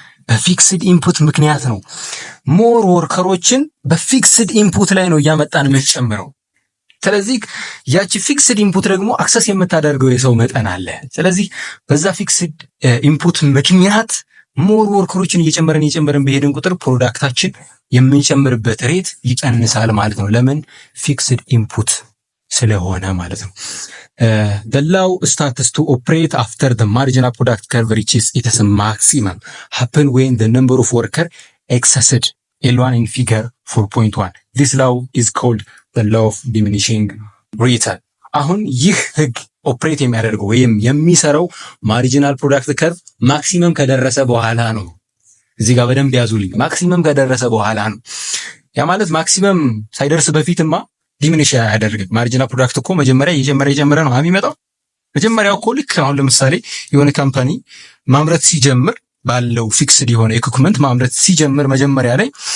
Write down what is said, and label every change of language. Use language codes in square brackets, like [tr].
[am] በፊክስድ ኢንፑት ምክንያት ነው። ሞር ወርከሮችን በፊክስድ ኢንፑት ላይ ነው እያመጣን የምንጨምረው። ስለዚህ ያቺ ፊክስድ ኢንፑት ደግሞ አክሰስ የምታደርገው የሰው መጠን አለ። ስለዚህ በዛ ፊክስድ ኢንፑት ምክንያት ሞር ወርከሮችን እየጨመረን በሄድን ቁጥር ፕሮዳክታችን የምንጨምርበት ሬት ይቀንሳል ማለት ነው። ለምን? ፊክስድ ኢንፑት ስለሆነ ማለት ነው። [en] the law starts to operate after the marginal product curve reaches its maximum happen when the number of worker exceeded L1 in figure 4.1. this law is called the law of diminishing return. [am] አሁን ይህ ህግ ኦፕሬት የሚያደርገው ወይም የሚሰራው ማርጂናል ፕሮዳክት ከርቭ ማክሲመም ከደረሰ በኋላ ነው። እዚህ ጋር በደንብ ያዙልኝ። ማክሲመም ከደረሰ በኋላ ነው። ያ ማለት ማክሲመም ሳይደርስ በፊትማ ዲሚኒሽ ያደርጋል። ማርጂናል ፕሮዳክት እኮ መጀመሪያ እየጨመረ ነው የሚመጣው። መጀመሪያው እኮ ልክ አሁን ለምሳሌ የሆነ ካምፓኒ ማምረት ሲጀምር ባለው ፊክስድ የሆነ ኢኩዊፕመንት ማምረት ሲጀምር መጀመሪያ ላይ